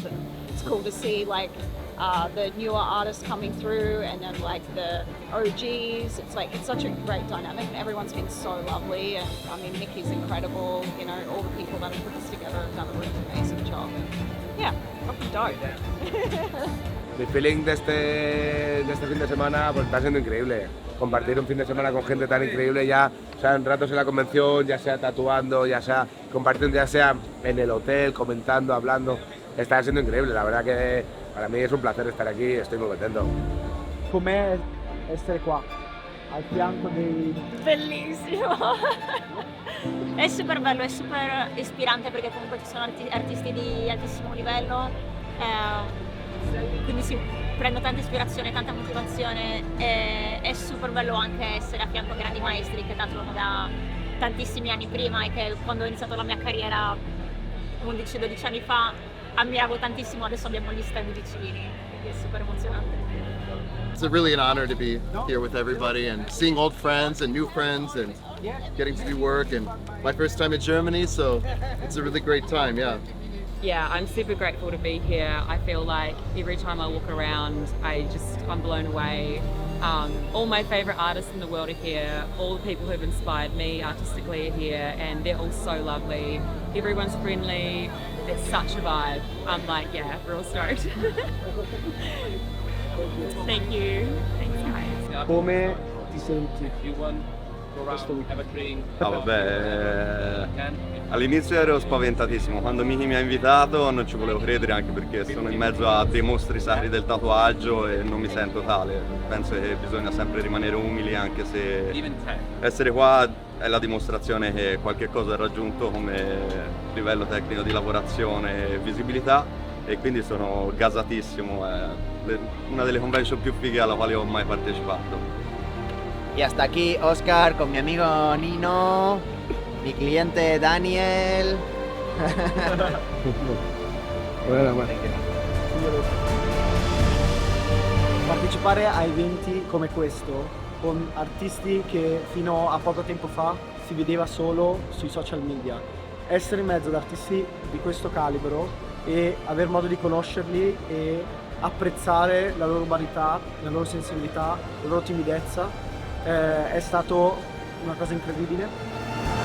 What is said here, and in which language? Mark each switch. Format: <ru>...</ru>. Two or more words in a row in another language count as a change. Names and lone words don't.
<en>And it's cool to see like the newer artists coming through, and then like the OGs. It's such a great dynamic, and everyone's been so lovely. And I mean, Nikki's incredible, you know, all the people that have put this together have done a really amazing job. And yeah, fucking dope.</en> <es>Mi feeling de este fin de semana pues está siendo increíble. Compartir un fin de semana con gente tan increíble, ya sean ratos en la convención, ya sea tatuando, ya sea compartiendo, ya sea en el hotel, comentando, hablando. Está siendo increíble, la verdad que para mí es un placer estar aquí, estoy muy contento.</es> <it>Com'è essere qua, al fianco dei... Bellissimo! È super bello, è super ispirante, perché comunque ci sono artisti di altissimo livello, quindi si prendo tanta ispirazione, tanta motivazione, e è super bello anche essere a fianco a grandi maestri che tatuano da tantissimi anni prima, e che quando ho iniziato la mia carriera 11-12 anni fa ammiravo tantissimo, adesso abbiamo gli stand vicini, quindi è super emozionante.</it> <en>It's really an honor to be here with everybody and seeing old friends and new friends and getting to do work, and my first time in Germany, so it's a really great time, yeah. Yeah, I'm super grateful to be here. I feel like every time I walk around, I'm blown away. All my favorite artists in the world are here. All the people who have inspired me artistically are here, and they're all so lovely. Everyone's friendly. It's such a vibe. I'm like, yeah, real stoked. Thank you. Thanks, guys.</en> <it>Come ti senti questo weekend? Ah, vabbè, all'inizio ero spaventatissimo, quando Miki mi ha invitato non ci volevo credere, anche perché sono in mezzo a dei mostri sacri del tatuaggio e non mi sento tale. Penso che bisogna sempre rimanere umili, anche se essere qua è la dimostrazione che qualche cosa è raggiunto come livello tecnico di lavorazione e visibilità, e quindi sono gasatissimo, è una delle convention più fighe alla quale ho mai partecipato.</it> <es>Y hasta aquí Oscar con mi amigo Nino, mi cliente Daniel.</es> <it>Partecipare a eventi come questo con artisti che fino a poco tempo fa si vedeva solo sui</it> <en>social media,</en> <it>essere in mezzo ad artisti di questo calibro e aver modo di conoscerli e apprezzare la loro umanità, la loro sensibilità, la loro timidezza, è stato una cosa incredibile.</it>